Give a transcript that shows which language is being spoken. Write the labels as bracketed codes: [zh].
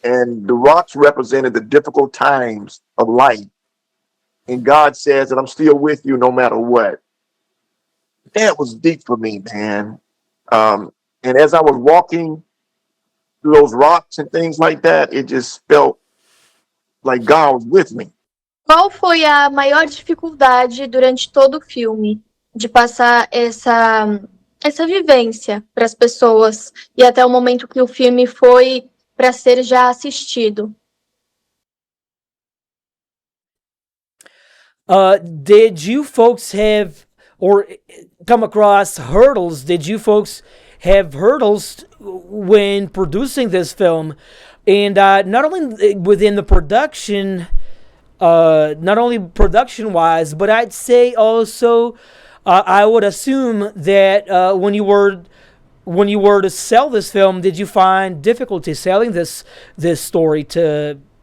[en] And the rocks represented the difficult times of life. And God says that I'm still with you no matter what. That was deep for me, man. And as I was walking through those rocks and things like that, it just felt like God was with me. [pt] Qual foi a maior dificuldade durante todo o filme de passar essa vivência para as pessoas e até o momento que o filme foi para ser já assistido? [en] Did you folks have or come across hurdles? Did you folks have hurdles when producing this film? And not only within the production, not only production wise, but I'd say also, I would assume that when you were to sell this film, did you find difficulty selling this story to